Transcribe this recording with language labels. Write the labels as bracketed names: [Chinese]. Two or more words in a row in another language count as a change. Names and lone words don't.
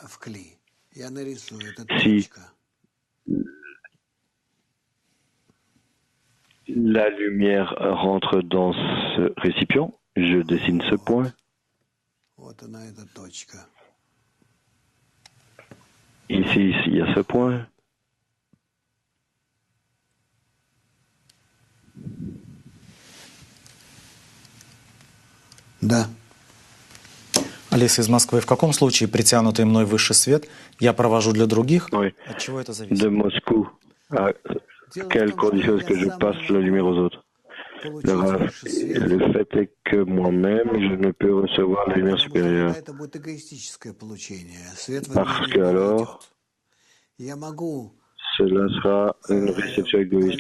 [French] Si la lumière rentre dans ce récipient, je dessine ce point. Ici, il y a ce point. [Russian] Да. Алиса из Москвы. В каком случае притянутый мной высший свет я провожу для других? [French] Oui. [Russian] От чего это зависит? [French] De Moscou, à quelles conditions est-ce que je passe la lumière aux autres? Le fait est que moi-même, je ne peux recevoir la lumière supérieure. Parce que alors, cela sera une réception égoïste.